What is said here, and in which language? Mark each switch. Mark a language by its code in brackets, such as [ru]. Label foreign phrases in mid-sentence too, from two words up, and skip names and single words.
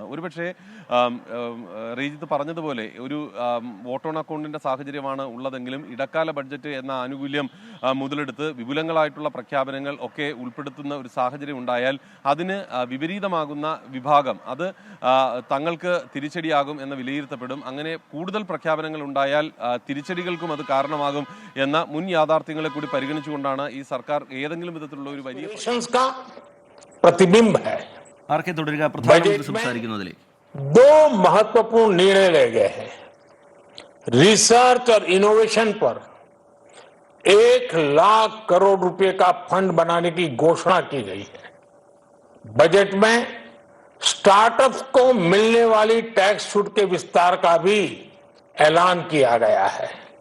[ml] ഒരുപക്ഷെ റീജിത്ത് പറഞ്ഞതുപോലെ ഒരു [en] vote on account [ml] സാഹചര്യമാണ് ഉള്ളതെങ്കിലും ഇടക്കാല ബഡ്ജറ്റ് എന്ന ആനുകൂല്യം മുതലെടുത്ത് വിപുലങ്ങളായിട്ടുള്ള പ്രഖ്യാപനങ്ങൾ ഒക്കെ ഉൾപ്പെടുത്തുന്ന ഒരു സാഹചര്യം ഉണ്ടായാൽ അതിന് വിപരീതമാകുന്ന വിഭാഗം അത് തങ്ങൾക്ക് തിരിച്ചടിയാകും എന്ന് വിലയിരുത്തപ്പെടും. അങ്ങനെ കൂടുതൽ പ്രഖ്യാപനങ്ങൾ ഉണ്ടായാൽ തിരിച്ചടികൾക്കും അത് കാരണമാകും എന്ന മുൻ യാഥാർത്ഥ്യങ്ങളെ കൂടി പരിഗണിച്ചുകൊണ്ടാണ് ഈ സർക്കാർ ഏതെങ്കിലും വിധത്തിലുള്ള ഒരു വലിയ [hi] प्रतिबिंब है। [ml] ആർക്കെ തുടരുക പ്രധാനമന്ത്രി സംസാരിക്കുന്നതിലേക്ക്. [hi] दो महत्वपूर्ण निर्णय ले गए हैं। रिसर्च और इनोवेशन पर 1,00,000 करोड़ रुपए का फंड बनाने की घोषणा की गई है। बजट में स्टार्टअप्स को मिलने वाली टैक्स छूट के विस्तार का भी ऐलान किया गया है।